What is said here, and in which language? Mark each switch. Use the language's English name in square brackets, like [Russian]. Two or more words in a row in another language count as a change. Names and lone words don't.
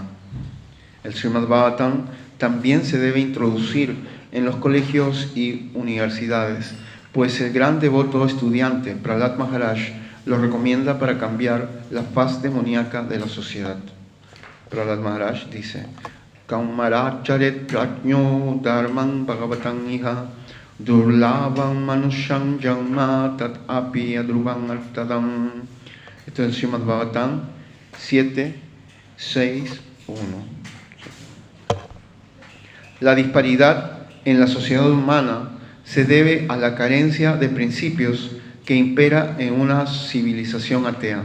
[Spanish] El Srimad Bhagavatam también se debe introducir en los colegios y universidades, pues el gran devoto estudiante Prahlad Maharaj lo recomienda para cambiar la faz demoníaca de la sociedad. Prahlad Maharaj dice: [Sanskrit] Kaumaracharet prajño dharman bhagavatam iha durlabam manusham janma tat api adruvam artadam. [Spanish] Esto es el Srimad Bhagavatam 7, 6, 1. La disparidad en la sociedad humana se debe a la carencia de principios que impera en una civilización atea.